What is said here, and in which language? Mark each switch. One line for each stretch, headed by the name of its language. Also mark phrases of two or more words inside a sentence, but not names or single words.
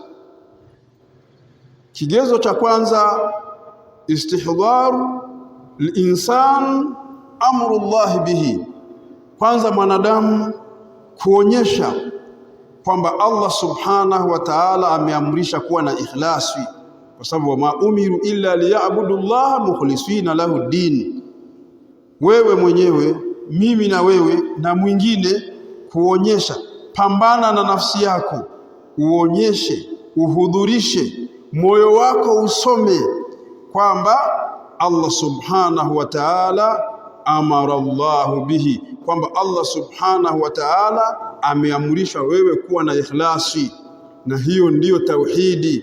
Swahili: Kigezo cha kwanza,
Arabic: استحضار الإنسان أمر الله به,
Swahili: kwanza mwanadamu kuonyesha kwamba Allah
Arabic: سبحانه وتعالى
Swahili: ameamrisha kuwa na ikhlasi, kwa sababu
Arabic: وما أمروا إلا ليعبدوا الله مخلصين له الدين.
Swahili: Wewe mwenyewe, mimi na wewe na mwingine, kuonyesha, pambana na nafsi yako, uonyeshe, uhudhurishe, moyo wako usome kwamba Allah
Arabic: سبحانه وتعالى أمر الله به,
Swahili: kwamba Allah
Arabic: سبحانه وتعالى
Swahili: ameamrisha wewe kuwa na ikhlasi, na hiyo ndiyo tauhidi.